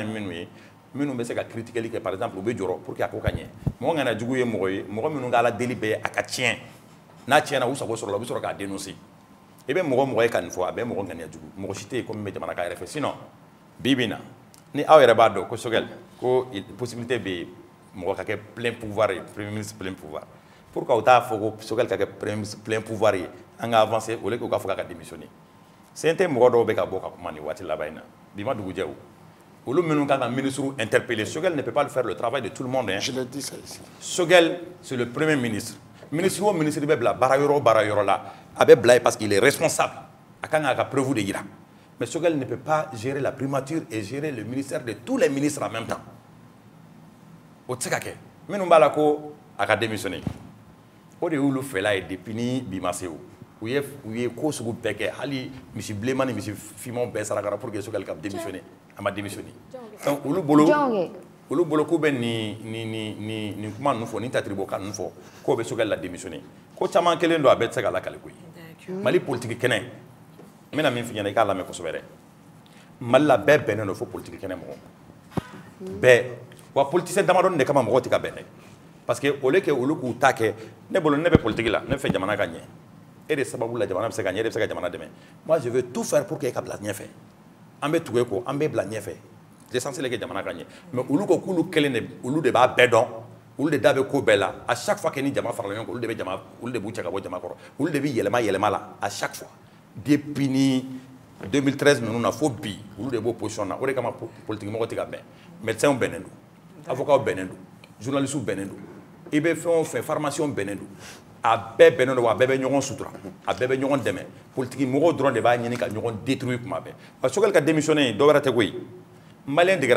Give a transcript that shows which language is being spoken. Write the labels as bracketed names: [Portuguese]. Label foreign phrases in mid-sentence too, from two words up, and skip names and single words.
[Bambara] minnu ye minnu bɛ se ka critiquer kɛ [French] par exemple [Bambara] u bɛ jɔrɔ [French] pour que [Bambara] a ko ka ɲɛ mɔgɔ ŋaniya jugu ye mɔgɔ ye mɔgɔ minnu ka ala deli bɛ a ka tiɲɛ n'a tiɲɛna u sago sɔrɔ la u bɛ sɔrɔ k'a dénoncer i bɛ mɔgɔ ye ka nin fɔ a bɛ mɔgɔ ŋaniya jugu mɔgɔ si tɛ yen ko min bɛ jamana ka yɛrɛ fɛ sinon bi bi in na ni aw yɛrɛ b'a dɔn ko Choguel ko possibilité bɛ yen mɔgɔ ka kɛ [French] plein pouvoir [Bambara] ye [French] premier ministre plein pouvoir pourquoi [Bambara] u t'a fɔ ko Choguel ka kɛ [French] premier ministre plein pouvoir [Bambara] ye an ka avancer [French] au lieu que [Bambara] u k'a fɔ k'a ka démissionner sen tɛ mɔgɔ dɔw bɛ ka bɔ ka kuma nin waati laban in na bi ma dugujɛ o olu minnu kan ka [French] ministre interpeller Choguel ne peut pas faire le travail de tout le monde hein. Je l'ai dit ça ici. Choguel c'est le premier ministre ministre [Bambara] o ministre bɛ bila baara yɔrɔ la a bɛ bila [French] parce qu'il est responsable [Bambara] a kan k'a ka [French] preuve de jira mais Choguel ne peut pas gérer la primature et gérer le ministère de tous les ministres en même temps [Bambara] o tɛ se ka kɛ minnu b'a la ko a ka démissionner o de y'olu fɛla ye depuis ni bi ma se o u ye ko sugu bɛɛ kɛ hali misi bilenman ni misi finmanw bɛɛ sarakara [French] pour que [Bambara] Choguel ka démissionner a ma démissionner donc olu bolo k'u bɛ nin kuma ninnu fɔ nin tatiribokan ninnu fɔ k'o bɛ Choguel la démissionner ko caman kelen don a bɛɛ tɛ se ka lakale koyi Mali politique kɛnɛ n bɛna min f'i ɲɛna i k'a lamɛn kosɛbɛ dɛ Mali la bɛɛ bɛnnen don fo politique kɛnɛ mɔgɔ bɛɛ wa politicien damadɔni de kama mɔgɔw tɛ ka bɛn dɛ [French] parce que au lieu que [Bambara] olu k'u ta kɛ ne bolo ne bɛ politique la ne fɛ jamana ka ɲɛ e de sababu la jamana bɛ se ka ɲɛ e de bɛ se ka jamana dɛmɛ [French] moi je veux tout faire pour que [Bambara] e ka bila ɲɛfɛ an bɛ tugu e kɔ an bɛ bila ɲɛfɛ [French] l'essentiel est que [Bambara] jamana ka ɲɛ mais olu ko k'olu kelen de olu de b'a bɛɛ dɔn olu de da bɛ ko bɛɛ la [French] à chaque fois que [Bambara] ni jama farala ɲɔgɔn kan olu de b'u cɛ ka bɔ jama kɔrɔ olu de bɛ yɛlɛma la [French] à chaque fois [Bambara] depuis ni 2013 ninnu na fo bi olu de b'o position na o de kama politique mɔgɔ tɛ ka bɛn médecins bɛnnen don avocats bɛnnen don journalistes bɛnnen don i bɛ fɛn o fɛn pharmaciens bɛnnen don a bɛɛ bɛnnen don wa a bɛɛ bɛ ɲɔgɔn sutura a bɛɛ bɛ ɲɔgɔn dɛmɛ politique mɔgɔw dɔrɔn de b'a ɲini ka ɲɔgɔn détruire kuma bɛɛ [French] parce que [Bambara] Choguel ka démissionner dɔ wɛrɛ tɛ koyi maliyɛn degera